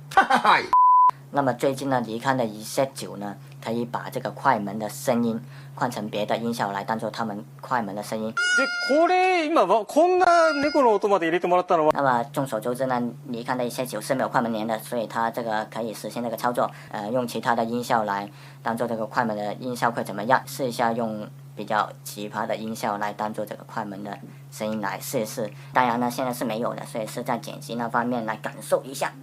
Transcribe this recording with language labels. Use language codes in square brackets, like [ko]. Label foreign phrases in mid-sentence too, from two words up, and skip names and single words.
[zh] 那么最近呢，尼康的Z9呢，可以把这个快门的声音换成别的音效来当做他们快门的声音。 [ja] これ今はこんな猫の音まで入れてもらったのは。 [zh] 那么众所周知呢，尼康的Z9是没有快门帘的，所以它这个可以实现这个操作。用其他的音效来当做这个快门的音效会怎么样？试一下用比较奇葩的音效来当做这个快门的声音来试一试。当然呢，现在是没有的，所以是在剪辑那方面来感受一下。